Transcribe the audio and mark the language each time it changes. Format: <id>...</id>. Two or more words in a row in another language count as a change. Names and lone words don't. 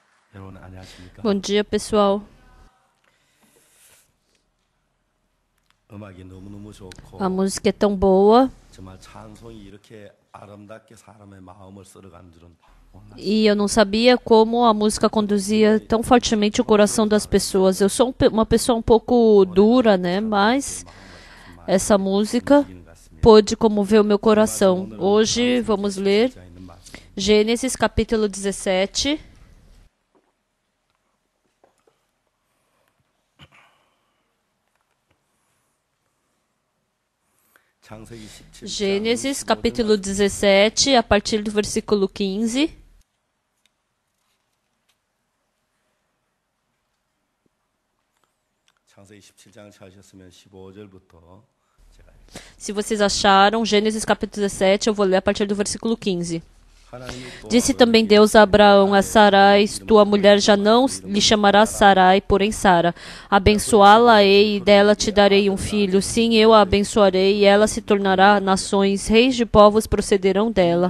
<ko>여러분 안녕하십니까?</ko> <pt>Bom dia, pessoal.</pt> <ko>음악이 너무너무 좋고</ko> <pt>A música é tão boa</pt> <ko>정말 찬송이 이렇게 아름답게 사람의 마음을 쓸어가는 줄은 몰랐어요.</ko> <pt>e eu não sabia como a música conduzia tão fortemente o coração das pessoas. Eu sou uma pessoa um pouco dura, né? Mas essa música pôde comover o meu coração. Hoje vamos ler Gênesis capítulo 17. Gênesis capítulo 17, a partir do versículo 15.</pt> <ko>창세기 17장 찾으셨으면 15절부터 제가</ko> <pt>Se vocês acharam, Gênesis capítulo 17, eu vou ler a partir do versículo 15. Disse também Deus a Abraão, a Sarai, tua mulher já não lhe chamará Sarai, porém Sara. Abençoá-la-ei e dela te darei um filho. Sim, eu a abençoarei e ela se tornará nações, reis de povos procederão dela.</pt>